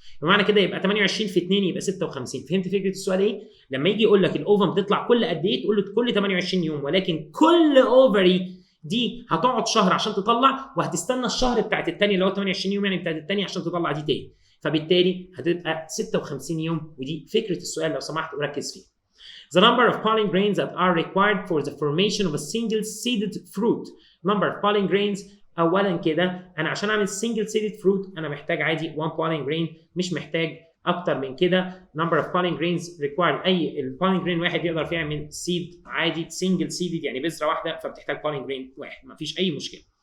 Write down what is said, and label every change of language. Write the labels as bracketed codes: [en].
[ar] بمعنى كده يبقى 28 في 2 يبقى 56. فهمت فكره السؤال ايه؟ لما يجي يقول لك الاوفم تطلع كل قد ايه، تقول له كل 28 يوم، ولكن كل اوفري دي هتقعد شهر عشان تطلع، وهتستنى الشهر بتاعت الثانيه اللي هو 28 يوم يعني بتاعت الثانيه عشان تطلع دي تاني، فبالتالي هتبقى 56 يوم. ودي فكره السؤال لو سمحت وركز فيه. [en] The number of pollen grains that are required for the formation of a single seeded fruit. [ar] number of pollen grains، اولا كده انا عشان اعمل [en] single seeded fruit [ar] انا محتاج عادي [en] 1 pollen grain، [ar] مش محتاج اكتر من كده. [en] number of pollen grains required، [ar] اي البولين جرين واحد يقدر يعمل seed عادي single seeded يعني بذره واحده، فبتحتاج pollen grain واحد، مفيش اي مشكله.